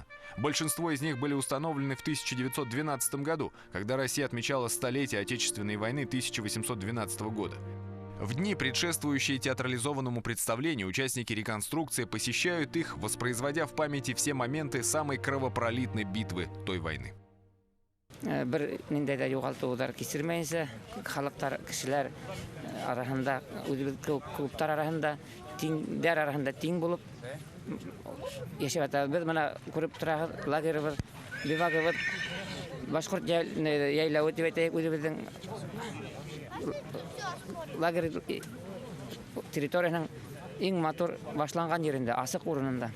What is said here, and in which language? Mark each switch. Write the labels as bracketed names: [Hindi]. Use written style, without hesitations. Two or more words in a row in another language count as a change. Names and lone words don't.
[Russian] Большинство из них были установлены в 1912 году, когда Россия отмечала столетие Отечественной войны 1812 года. В дни, предшествующие театрализованному представлению, участники реконструкции посещают их, воспроизводя в памяти все моменты самой кровопролитной битвы той войны. [Bashkir] Бер ниндәй дә югалтудар кисермәенсә, халыктар, кешеләр арасында, клубтар арасында, тиңдәр арасында тиң булып яшәп ята. Без моны күреп торабыз, лагерьбыз, бивагыбыз, башкорт яйлавы дип әйтәйек, үзебезнең лагерь территорияның иң матур башланган yerендә, асык урынында.